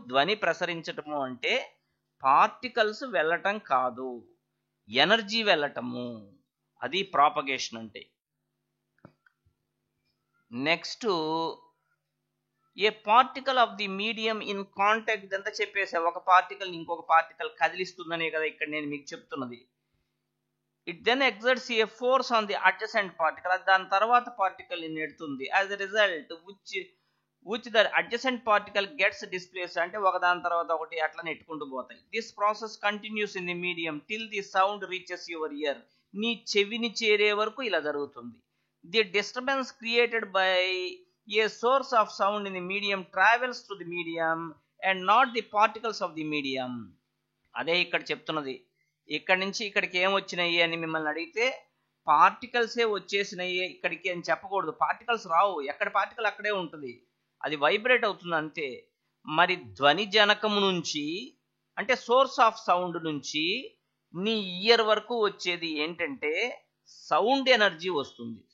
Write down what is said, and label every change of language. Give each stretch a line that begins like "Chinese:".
Telugu: ధ్వని ప్రసరించటము అంటే పార్టికల్స్ వెళ్ళటం కాదు, ఎనర్జీ వెళ్ళటము, అది ప్రాపగేషన్ అంటే. Next,
English: a particle of the medium in contact,
Telugu: ఇదంతా చెప్పేసా. ఒక పార్టికల్ ఇంకొక పార్టికల్ కదిలిస్తుందనే కదా ఇక్కడ నేను మీకు చెప్తున్నది.
English: It then exerts a force on the adjacent particle.
Telugu: దాని తర్వాత పార్టికల్ ని నెడుతుంది.
English: As a result, which the adjacent particle gets displaced,
Telugu: అంటే ఒకదాని తర్వాత ఒకటి అట్లా నెట్టుకుంటూ పోతాయి.
English: This process continues in the medium till the sound reaches your ear.
Telugu: నీ చెవిని చేరే వరకు ఇలా జరుగుతుంది.
English: The disturbance created by a source of sound in the medium travels through the medium and not the particles of the medium.
Telugu: అదే ఇక్కడ చెప్తున్నది. ఇక్కడి నుంచి ఇక్కడికి ఏం వచ్చినాయి అని మిమ్మల్ని అడిగితే పార్టికల్సే వచ్చేసినాయి ఇక్కడికి అని చెప్పకూడదు. పార్టికల్స్ రావు, ఎక్కడ పార్టికల్ అక్కడే ఉంటుంది, అది వైబ్రేట్ అవుతుంది అంతే. మరి ధ్వని జనకము నుంచి అంటే సోర్స్ ఆఫ్ సౌండ్ నుంచి నీ ఇయర్ వరకు వచ్చేది ఏంటంటే సౌండ్ ఎనర్జీ వస్తుంది.